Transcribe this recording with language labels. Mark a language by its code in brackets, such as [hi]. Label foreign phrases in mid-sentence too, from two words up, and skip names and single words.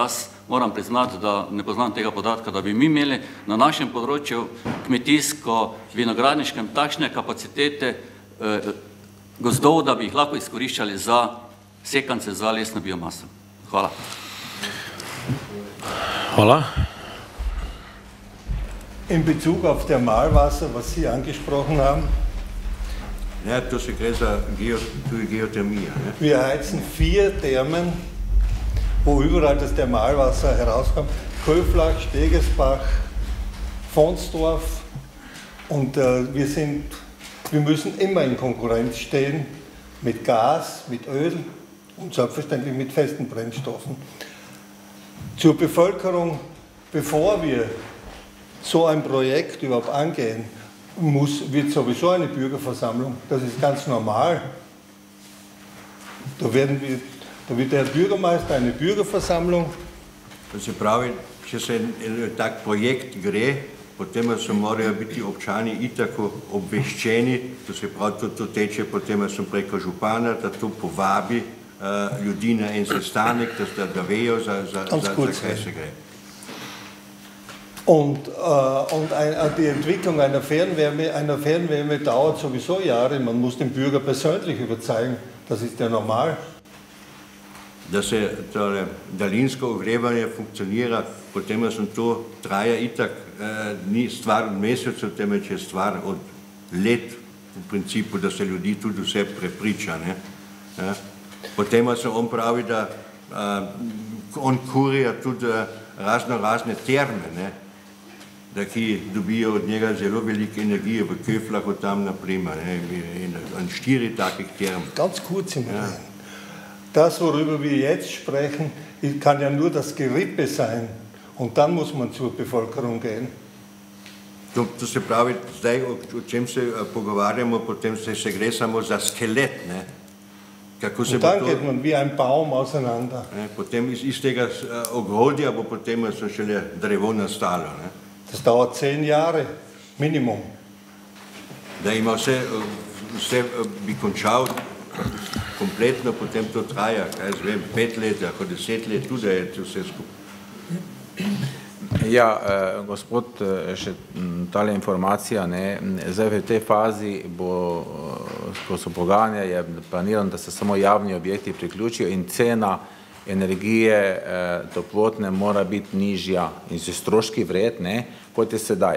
[sl] Jaz moram priznati, da ne poznam tega podatka, da bi mi imeli na našem področju kmetijsko-vinogradniškem takšne kapacitete gozdov, da bi jih lahko izkoriščali za sekance za lesno biomaso. Hvala. Hvala. [de] In Bezug auf Thermalwasser, was Sie angesprochen haben. [sl] Ja, to se gre za Geothermie. [de] Wir heizen 4 Thermen, wo überall das Thermalwasser herauskommt. Köflach, Stegesbach, Fonsdorf. Und wir müssen immer in Konkurrenz stehen mit Gas, mit Öl und selbstverständlich mit festen Brennstoffen. Zur Bevölkerung, bevor wir so ein Projekt überhaupt angehen, wird sowieso eine Bürgerversammlung, das ist ganz normal. Da wird der Bürgermeister eine Bürgerversammlung. [sl] To se pravi, če se tak projekt gre, potem so morajo biti občani itako obveščeni, to se pravi, to teče potem preko župana, da to povabi ljudi na en sestanek, da vejo, za kaj se gre. [de] Und die Entwicklung einer Fernwärme dauert sowieso Jahre. Man muss den Bürger persönlich überzeugen. Das ist ja normal. [sl] Da se daljinsko ogrevanje funkcionira, potem to traja itak, ni stvar od mesecev, temveč je stvar od let v principu, da se ljudi tudi vse prepriča. Potem se on pravi, da on kurija tudi razne terme, da ki dobijo od njega zelo velike energije v Köflahu tam naprimer, in 4 takih term. [de] Ganz kurz im Moment. Das, worüber wir jetzt sprechen, kann ja nur das Gerippe sein, Und dann muss man zur Bevölkerung gehen. [sl] To se pravi, zdaj, o čem se pogovarjamo, potem se gre samo za skelet, ne? Kako se [de] Und dann geht man wie ein Baum auseinander. [sl] Potem iz tega ogrodja bo potem so šele drevo nastalo. Ne? [de] Das dauert 10 Jahre, Minimum. [sl] Da ima vse bi končal kompletno, potem to traja, kaj jaz vem, 5 let, ako 10 let, tudi je vse skupaj. Ja, gospod, še tale informacija, ne, zdaj v tej fazi bo, ko so pogajanja, je planirano, da se samo javni objekti priključijo in cena energije toplotne mora biti nižja in se stroški vred, ne, kot je sedaj.